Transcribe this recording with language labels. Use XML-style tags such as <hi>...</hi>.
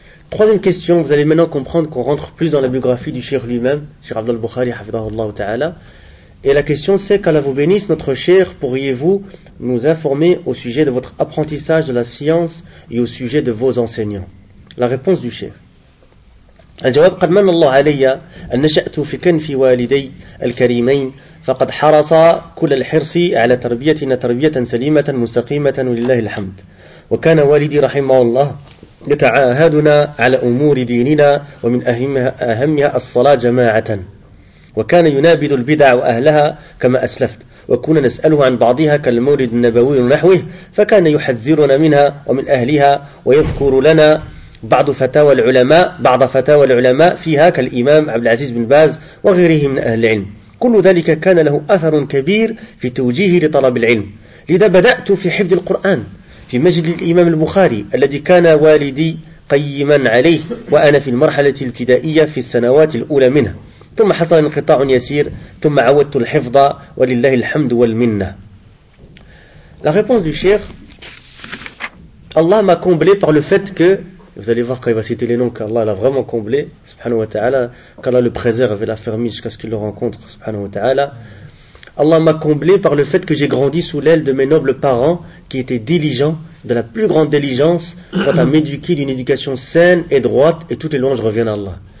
<fr>Troisième question, vous allez maintenant comprendre qu'on rentre plus dans la biographie du Cheikh lui-même, Cheikh Abdul Bukhari, hafidahullahu ta'ala. Et la question c'est, qu'Allah vous bénisse, notre cher, pourriez-vous nous informer au sujet de votre apprentissage de la science et au sujet de vos enseignants? La réponse du cher.</fr> <ar>الجواب قد من الله علي أن نشأت في كنف والدي الكريمين فقد حرصا كل الحرص على تربيتنا تربية سليمة مستقيمة ولله الحمد وكان والدي رحمه الله يتعاهدنا على أمور ديننا ومن أهمها الصلاة جماعة وكان ينابذ البدع وأهلها كما أسلفت وكنا نسأله عن بعضها كالمولد النبوي ونحوه فكان يحذرنا منها ومن أهلها ويذكر لنا بعض فتاوى العلماء فيها كالإمام عبد العزيز بن باز وغيره من أهل العلم كل ذلك كان له أثر كبير في توجيهي لطلب العلم لذا بدأت في حفظ القرآن في مسجد الإمام البخاري الذي كان والدي قيما عليه وأنا في المرحلة الابتدائية في السنوات الأولى منه ثم حصل انقطاع يسير ثم عودت الحفظ ولله الحمد والمنة.</ar> <fr>La réponse du cheikh, Allah m'a comblé par le fait que, vous allez voir quand il va citer les noms qu'Allah l'a vraiment comblé, subhanahu wa ta'ala, qu'Allah le préserve et l'affermi jusqu'à ce qu'il le rencontre, subhanahu wa ta'ala. Allah m'a comblé par le fait que j'ai grandi sous l'aile de mes nobles parents qui étaient diligents, de la plus grande diligence, quant à m'éduquer d'une éducation saine et droite, et toutes les louanges reviennent à Allah.</fr>